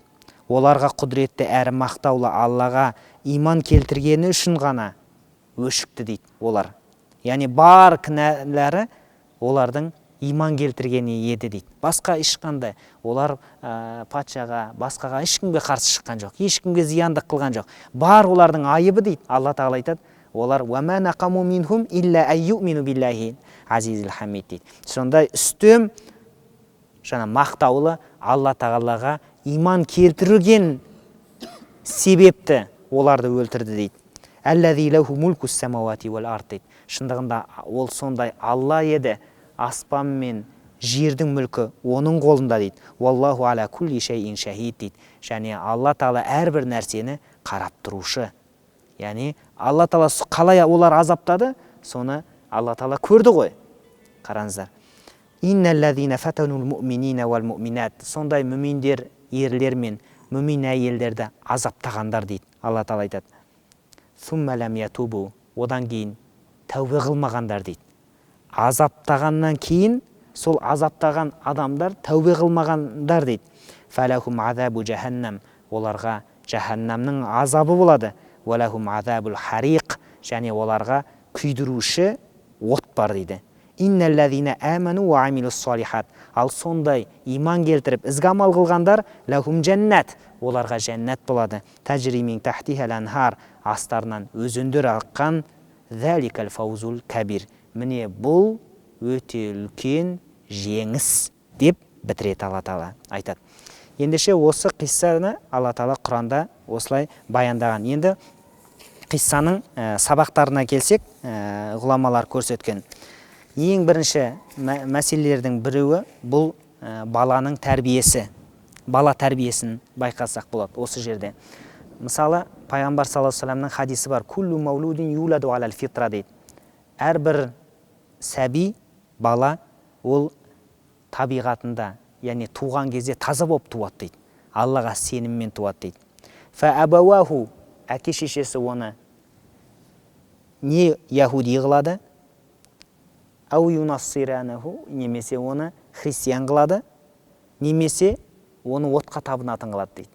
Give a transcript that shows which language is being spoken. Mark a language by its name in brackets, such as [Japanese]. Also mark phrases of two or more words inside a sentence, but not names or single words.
[Kazakh] Оларға құдіретті әрі мақтаулы Аллаға иман келтіргені үшін ғана өшікті дейді олар. Яғни бар кінәлері олардың иман келтіргені еді дейді. Басқа ешқандай олар патшаға, басқаға ешкімге қарсы шыққан жоқ, ешкімге зияндық қылған жоқ. Бар олардың айыбы дейді. Алла Тағала айтады, олар [Arabic] وما نقموا منهم إلا أن يؤمنوا بالله العزيز الحميد [Kazakh] дейді. Сондай үстем жаңа мақтаулы Алла Тағалаға иман келтірген себепті оларды өлтірді дейді. [Arabic] الذي له ملك السماوات والأرض дейді. [Kazakh] Шындығында ол сондай Алла еді, аспан мен жердің мүлкі оның қолында дейді. [Arabic] والله على كل شيء شهيد дейді. [Kazakh] Және Алла Тағала әрбір нәрсені қарап тұрушы. Яғни Алла Тағала қалай олар азаптады, соны Алла Тағала көрді ғой. Қараңыздар. [Arabic] إن الذين فتنوا المؤمنين والمؤمنات. [Kazakh] Сондай мүминдер ерлер мен мүмин әйелдерді азаптағандар дейді. Алла Тағала айтады. [Arabic] ثم لم يتوبوا. [Kazakh] Одан кейін тәубе қылмағандар дейді. Азаптағаннан кейін сол азаптаған адамдар тәубе қылмағандар дейді. [Arabic] فلهم عذاب جهنم. [Kazakh] Оларға жаханнамның азабы болады. [Arabic] ولهم عذاب الحريق. [Kazakh] Және оларға күйдіруші от бар дейді. [Arabic] إن الذين آمنوا وعملوا الصالحات. [Kazakh] Ал сондай иман келтіріп ізгі амал қылғандар [Arabic] لهم جنات. [Kazakh] Оларға жәннат болады. [Arabic] تجري من تحتها الأنهار. [Kazakh] Астарынан өзендер аққан [Arabic] ذلك الفوز الكبير. [Kazakh] Міне бұл өте үлкен жеңіс деп бітіреді Алла Тағала айтады. Ендеше осы қиссаны Алла Тағала Құранда осылай баяндаған. Енді қиссаның сабақтарына келсек, ғұламалар көрсеткен ең бірінші мәселелердің біреуі бұл баланың тәрбиесі. Бала тәрбиесін байқасақ болады осы жерде. Мысалы, Пайғамбар [Arabic] صلى الله عليه وسلم [Kazakh] хадисі бар. [Arabic] كل مولود يولد على الفطرة дейді. [Kazakh] Әрбір сәби, бала, ол табиғатында, яғни туған кезде таза болып туады дейді. Аллаға сеніммен туады дейді. [Arabic] فأبواه, [Kazakh] әке шешесі оны не яхуди қылады, [Arabic] أو ينصرانه, [Kazakh] немесе оны христиан қылады, немесе оны отқа табынатын қылады дейді.